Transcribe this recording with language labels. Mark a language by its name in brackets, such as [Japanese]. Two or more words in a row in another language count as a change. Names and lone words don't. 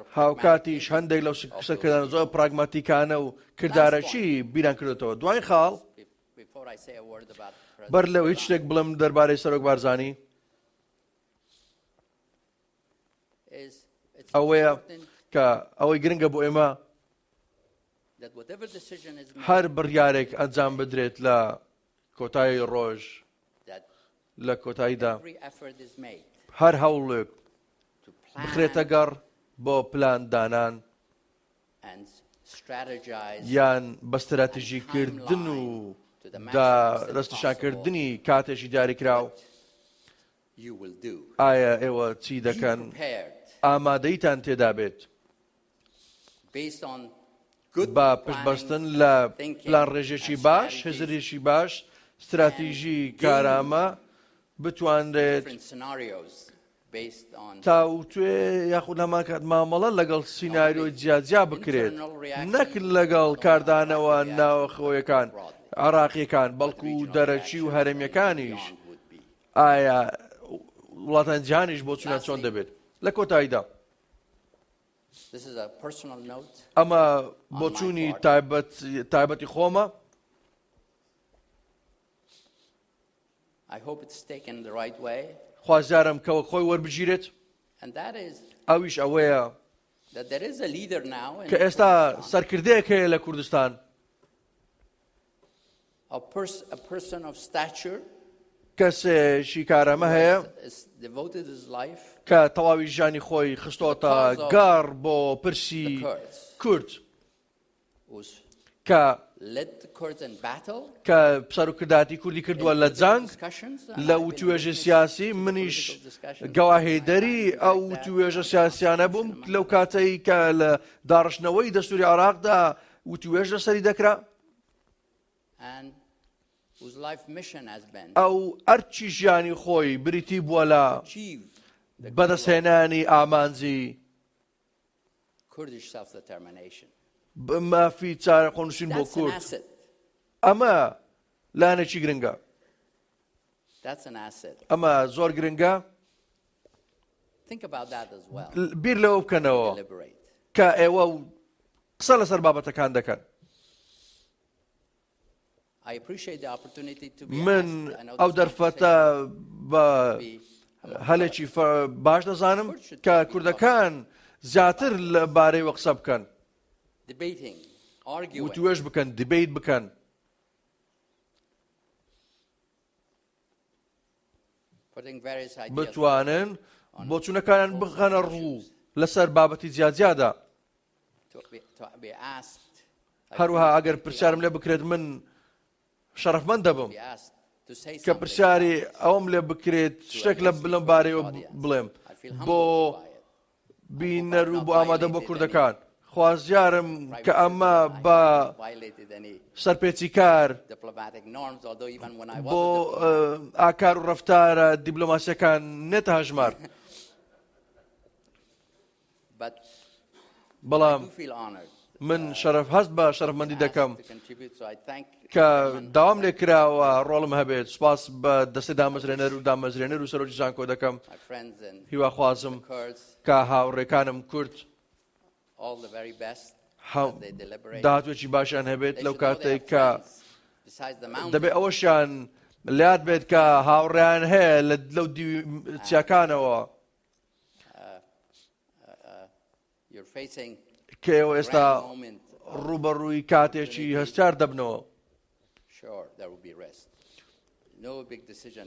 [Central Kurdish] هاوکاتیش [English] pragmatic [Central Kurdish] هەندێک لەو [English] of those [Central Kurdish] قسەکردن زۆر پراگماتیکانە و کردارەچی بیران کردوتەوە. دوای خاڵ [English] Before I say a word about [Central Kurdish] بەر [English] President [Central Kurdish] لەو هیچ شتێک بڵم دەربارەی سەرۆک بارزانی [English] is it's [Central Kurdish] ئەوەیە [English] important [Central Kurdish] کە ئەوەی گرنگە بۆ ئێمە [English] that whatever decision is made [Central Kurdish] هەر بڕیارێک ئەنجام بدرێت لە کۆتایی ڕۆژ [English] that [Central Kurdish] لە کۆتاییدا [English] every effort is made [Central Kurdish] هەر هەوڵێک [English] to plan [Central Kurdish] بخرێتە گەڕ بۆ پلان دانان [English] and strategize [Central Kurdish] یان بە استراتیژیکردن و ڕستنیشانکردنی کاتێکی دیاریکراو. [English] you will do. [Central Kurdish] ئایا ئێوە چی [English] Be [Central Kurdish] دەکەن [English] prepared [Central Kurdish] ئامادەیتان تێدا بێت [English] based on [Central Kurdish] بە پشتبەستن لە پلان ڕێژێکی باش، هێزرێکی باش، استراتیژی کارامە بتوانرێت [English] different scenarios based on [Central Kurdish] تاوتوێ یاخود هەمان کات مامەڵە لەگەڵ سیناریۆی جیاجیا بکرێت، نەک لەگەڵ کاردانەوە ناوەخۆیەکان عراقیەکان بەڵکو دەرەچی و هەرێمیەکانیش. ئایا وڵاتان جیهانیش بۆ چونە چۆن دەبێت؟ لە کۆتاییدا [English] this is a personal note. [Central Kurdish] ئەمە بۆ چوونی تایبەتی خۆمە. [English] I hope it's taken the right way, [Central Kurdish] خوازیارم کەوە خۆی وەربگیرێت. [English] and that is [Central Kurdish] ئەویش ئەوەیە [English] that there is a leader now in [Central Kurdish] کە ئێستا سەرکردەیەک هەیە لە کوردستان، [English] a person of stature [Central Kurdish] کەسێکی کارەمە هەیە [English] has devoted his life [Central Kurdish] کە تەواوی ژیانی خۆی خستۆتە گەڕ بۆ پرسی کورد، [English] who's [Central Kurdish] کە [English] led the Kurds in battle. [Central Kurdish] کە سەرۆکرداتی کوردی کردووە لە جەنگ لە وتوێژە سیاسی. منیش گەواهێدەری ئەو وتوێژە سیاسیانە بووم لەو کاتەی کە لە داڕشنەوەی دەستوری عێراقدا وتوێژ لەسەری دەکرا. [English] and whose life mission has been [Central Kurdish] ئەو ئەرچی ژیانی خۆی بریتی بووە لە [English] achieve the [Central Kurdish] بەدەستهێنانی ئامانجی [English] Kurdish self-determination. [Central Kurdish] مافی چارە خۆنووسین بۆ [English] That's an [Central Kurdish] کورد. [English] asset. [Central Kurdish] ئەمە لایەنێکی گرنگە، [English] That's an asset. [Central Kurdish] ئەمە زۆر گرنگە. [English] Think about that as well. [Central Kurdish] بیر لەوە بکەنەوە [English] Deliberate. [Central Kurdish] کە ئێوە قسە لەسەر بابەتەکان دەکەن. [English] I appreciate the opportunity to be [Central Kurdish] من [English] asked. I know [Central Kurdish] ئەو [English] this [Central Kurdish] دەرفەتە بە [English] conversation will be [Central Kurdish] هەلێکی باش دەزانم کە کوردەکان زیاتر لەبارەی وە قسە بکەن، [English] debating, arguing, [Central Kurdish] وتوێژ بکەن، دیبیت بکەن، [English] putting various ideas [Central Kurdish] بتوانن بۆچوونەکانیان بخەنە ڕوو لەسەر بابەتی جیاجیادا. [English] to be asked, [Central Kurdish] هەروەها ئەگەر پرسیارم لێ بکرێت من شەرەفمەند دەبم [English] be asked to say [Central Kurdish] کە [English] something. [Central Kurdish] پرسیاری ئەوم لێ بکرێت شتێک لەم بارەیەوە بڵێم [English] I feel [Central Kurdish] بۆ [English] humbled by it. بینەر و بۆ ئامادە بۆ کوردەکان. [Central Kurdish] خوازیارم کە ئەمە بە [English] Violated any [Central Kurdish] سەرپێچی کار [English] diplomatic norms, although even when I was [Central Kurdish] بۆ [English] a diplomat, [Central Kurdish] ئاکار و ڕەفتارە دیبلۆماسیەکان نێتە هەژمار. [English] but I [Central Kurdish] بەڵام [English] do feel honored [Central Kurdish] من شەرەف هەست بە شەرەفمەندی دەکەم [English] to contribute, so I thank [Central Kurdish] کە داوام لێ کراوە ڕۆڵم هەبێت. سوپاس بە دەستەی دامەزرێنەر و دامەزرێنەر و سەرۆکی زانکۆ دەکەم. [English] my friends and [Central Kurdish] هیوا خوازم [English] Kurds [Central Kurdish] کە هاوڕێکانم کورد [English] all the very best [Central Kurdish] هاو [English] as they deliberate. [Central Kurdish] داهاتوێکی باشیان هەبێت [English] They [Central Kurdish] لەو [English] should know they [Central Kurdish] کاتێک [English] have [Central Kurdish] کە [English] friends besides the mountains. [Central Kurdish] دەبێت ئەوەشیان لات بێت کە هاوڕێیان هەیە لەو چیاکانەوە [English] You're facing [Central Kurdish] کە ئێوە [English] a [Central Kurdish] ئێستا [English] grand moment. [Central Kurdish] ڕوبەڕووی کاتێکی هەستار دەبنەوە. [English] Sure, there will be rest. No big decision.